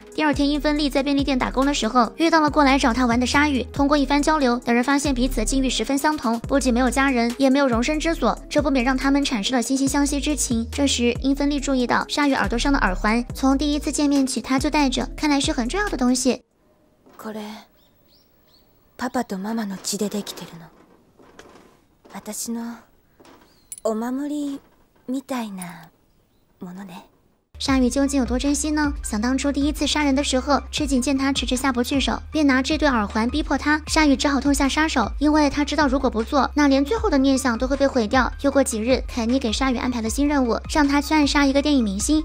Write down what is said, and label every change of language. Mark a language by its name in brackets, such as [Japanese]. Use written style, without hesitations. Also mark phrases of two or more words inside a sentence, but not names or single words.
[Chinese] 第二天，英芬利在便利店打工的时候，遇到了过来找他玩的鲨鱼。通过一番交流，两人发现彼此的境遇十分相同，不仅没有家人，也没有容身之所，这不免让他们产生了惺惺相惜之情。这时，英芬利注意到鲨鱼耳朵上的耳环，从第一次见面起他就戴着，看来是很重要的东西。 [Japanese] これ、パパとママの血でできてるの。私のお守りみたいなものね。 [Chinese] 鲨鱼究竟有多珍惜呢？想当初第一次杀人的时候，赤井见他迟迟下不去手，便拿这对耳环逼迫他。鲨鱼只好痛下杀手，因为他知道如果不做，那连最后的念想都会被毁掉。又过几日，凯尼给鲨鱼安排了新任务，让他去暗杀一个电影明星。